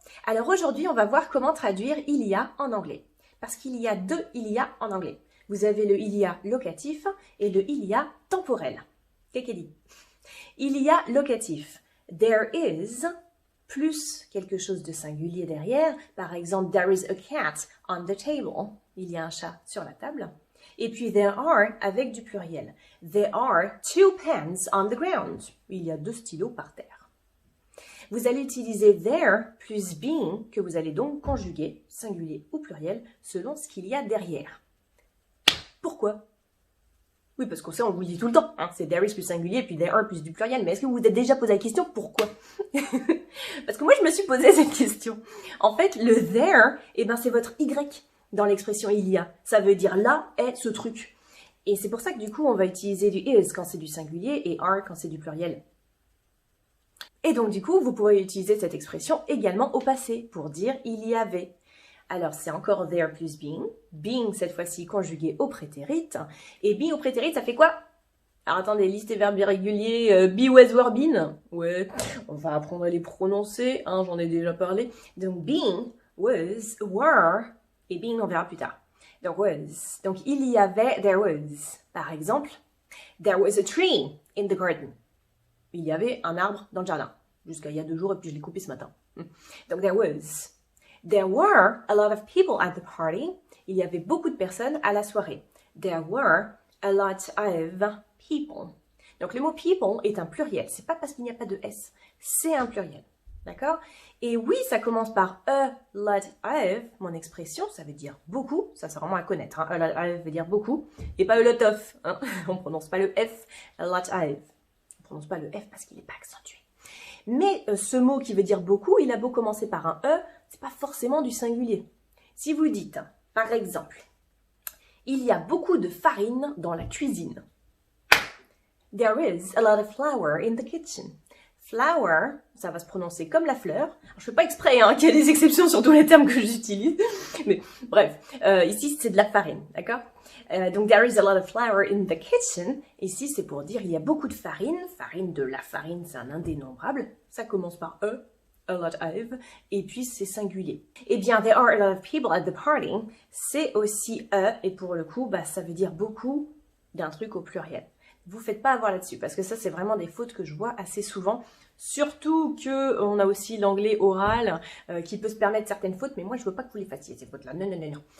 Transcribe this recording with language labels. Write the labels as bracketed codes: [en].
[fr] Alors aujourd'hui, on va voir comment traduire il y a en anglais. Parce qu'il y a deux il y a en anglais. Vous avez le il y a locatif et le il y a temporel. Qu'est-ce qu'elle dit? Il y a locatif. [en] There is [fr] plus quelque chose de singulier derrière. [en] Par exemple, there is a cat on the table. [fr] Il y a un chat sur la table. Et puis [en] there are [fr] avec du pluriel. [en] There are two pens on the ground. [fr] Il y a deux stylos par terre. Vous allez utiliser there plus being que vous allez donc conjuguer, singulier ou pluriel, selon ce qu'il y a derrière. Pourquoi? Oui, parce qu'on sait, on vous le dit tout le temps. Hein, c'est there is plus singulier, puis there are plus du pluriel. Mais est-ce que vous vous êtes déjà posé la question pourquoi? Parce que moi, je me suis posé cette question. En fait, le there, c'est votre y dans l'expression il y a. Ça veut dire là est ce truc. Et c'est pour ça que du coup, on va utiliser du is quand c'est du singulier et are quand c'est du pluriel. Et donc du coup, vous pourrez utiliser cette expression également au passé pour dire il y avait. Alors c'est encore there plus being. Being cette fois-ci conjugué au prétérit. Et being au prétérit, ça fait quoi? Alors attendez, liste et verbes irréguliers, be, was, were, been. Ouais, on va apprendre à les prononcer, hein, j'en ai déjà parlé. Donc being, was, were, et being on verra plus tard. Donc was. Donc il y avait, [en] there was. [fr] Par exemple, [en] there was a tree in the garden. [fr] Il y avait un arbre dans le jardin. Jusqu'à il y a 2 jours, et puis je l'ai coupé ce matin. Donc, [en] there was. There were a lot of people at the party. [fr] Il y avait beaucoup de personnes à la soirée. [en] There were a lot of people. [fr] Donc, le mot people est un pluriel. C'est pas parce qu'il n'y a pas de S. C'est un pluriel. D'accord? Et oui, ça commence par a lot of. Mon expression, ça veut dire beaucoup. Ça, c'est vraiment à connaître. Hein. A lot of veut dire beaucoup. Et pas a lot of. Hein. On prononce pas le F. A lot of. On prononce pas le F parce qu'il n'est pas accentué. Mais ce mot qui veut dire beaucoup, il a beau commencer par un E, c'est pas forcément du singulier. Si vous dites, par exemple, il y a beaucoup de farine dans la cuisine. [en] There is a lot of flour in the kitchen. [fr] Flour, ça va se prononcer comme la fleur. Alors, je fais pas exprès qu'il y a des exceptions sur tous les termes que j'utilise. Mais bref, ici c'est de la farine, d'accord? Donc, [en] there is a lot of flour in the kitchen. [fr] Ici, c'est pour dire il y a beaucoup de farine. Farine de la farine, c'est un indénombrable. Ça commence par a lot of, et puis c'est singulier. Eh bien, [en] there are a lot of people at the party. [fr] C'est aussi et pour le coup, ça veut dire beaucoup d'un truc au pluriel. Vous faites pas avoir là-dessus, parce que ça, c'est vraiment des fautes que je vois assez souvent. Surtout que on a aussi l'anglais oral qui peut se permettre certaines fautes, mais moi, je veux pas que vous les fassiez, ces fautes-là. Non, non, non, non.